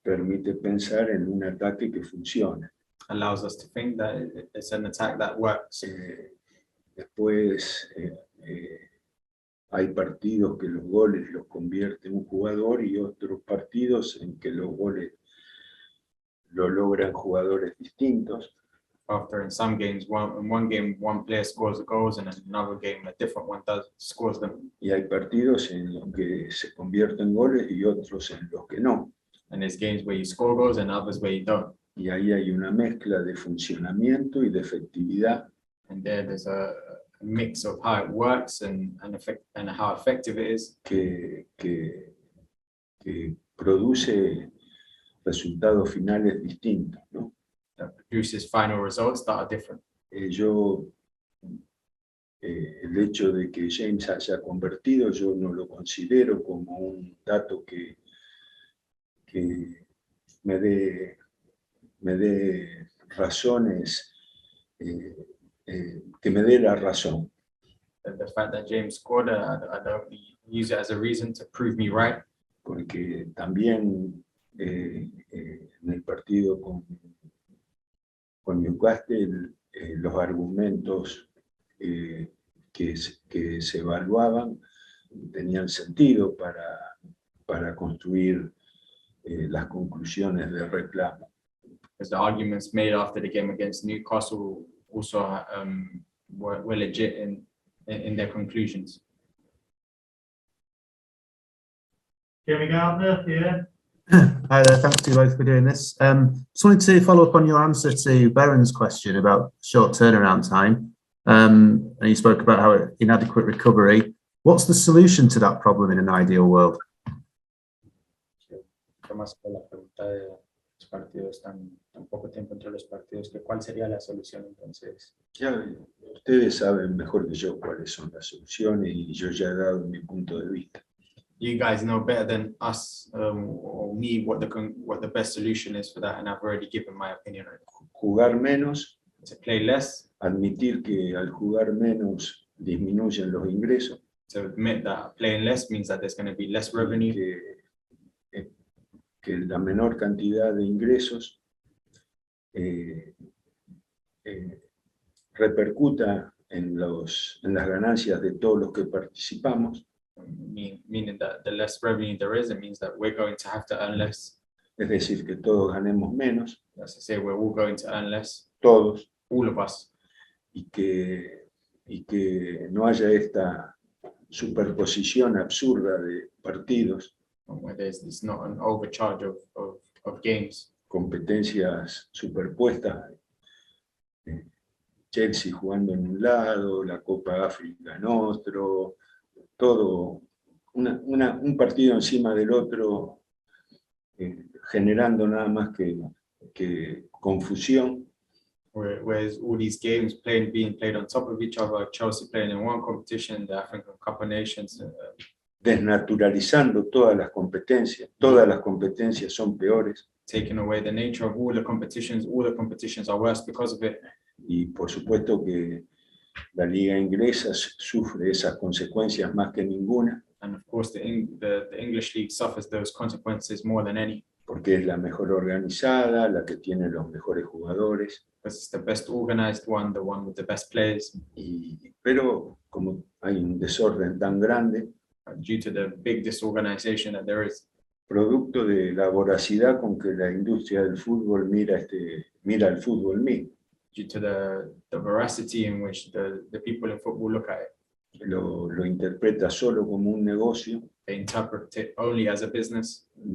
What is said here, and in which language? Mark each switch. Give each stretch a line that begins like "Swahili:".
Spanish: Permite pensar en un ataque que funciona.
English: Allows us to think that it's an attack that works.
Spanish: Después hay partidos que los goles los convierte un jugador y otros partidos en que los goles lo logran jugadores distintos.
English: After in some games, in one game, one player scores the goals, and in another game, a different one scores them.
Spanish: Y hay partidos en los que se convierten goles y otros en los que no.
English: And there's games where you score goals and others where you don't.
Spanish: Y ahí hay una mezcla de funcionamiento y de efectividad
English: And there's a mix of how it works and how effective it is
Spanish: que produce resultados finales distintos, ¿no?
English: that produces final results that are different.
Spanish: El hecho de que James haya convertido, yo no lo considero como un dato que me dé razones, que me dé la razón.
English: The fact that James scored, I don't use it as a reason to prove me right.
Spanish: Porque también en el partido con Newcastle, los argumentos que se evaluaban tenían sentido para construir las conclusiones del reclamo.
English: Because the arguments made after the game against Newcastle also were legit in their conclusions. Jimmy Gardner, yeah. Hi there, thanks to you both for doing this. Just wanted to follow up on your answer to Beren's question about short turnaround time. And you spoke about how inadequate recovery. What's the solution to that problem in an ideal world?
Spanish: Más por la pregunta de los partidos tan poco tiempo entre los partidos, que ¿cuál sería la solución entonces? Ya, ustedes saben mejor que yo cuáles son las soluciones y yo ya he dado mi punto de vista.
English: You guys know better than us or me what the best solution is for that, and I've already given my opinion on it.
Spanish: Jugar menos,
English: To play less,
Spanish: admitir que al jugar menos disminuyen los ingresos,
English: to admit that playing less means that there's going to be less revenue,
Spanish: que la menor cantidad de ingresos repercuta en las ganancias de todos los que participamos.
English: meaning that the less revenue there is, it means that we're going to have to earn less.
Spanish: Es decir, que todos ganemos menos,
English: As I say, we're all going to earn less,
Spanish: todos,
English: all of us,
Spanish: y que no haya esta superposición absurda de partidos,
English: where there's not an overcharge of games,
Spanish: competencias superpuestas, Chelsea jugando en un lado, la Copa África en otro, todo, un partido encima del otro, generando nada más que confusión.
English: whereas all these games being played on top of each other, Chelsea playing in one competition, the African Cup of Nations,
Spanish: Desnaturalizando todas las competencias son peores.
English: taking away the nature of all the competitions are worse because of it.
Spanish: Y por supuesto que la liga inglesa sufre esas consecuencias más que ninguna,
English: And of course, the English league suffers those consequences more than any,
Spanish: porque es la mejor organizada, la que tiene los mejores jugadores.
English: because it's the best organized one, the one with the best players.
Spanish: Pero como hay un desorden tan grande,
English: Due to the big disorganization that there is,
Spanish: producto de la voracidad con que la industria del fútbol mira el fútbol mismo.
English: due to the veracity in which the people in football look at it.
Spanish: Lo interpreta solo como un negocio,
English: They interpret it only as a business.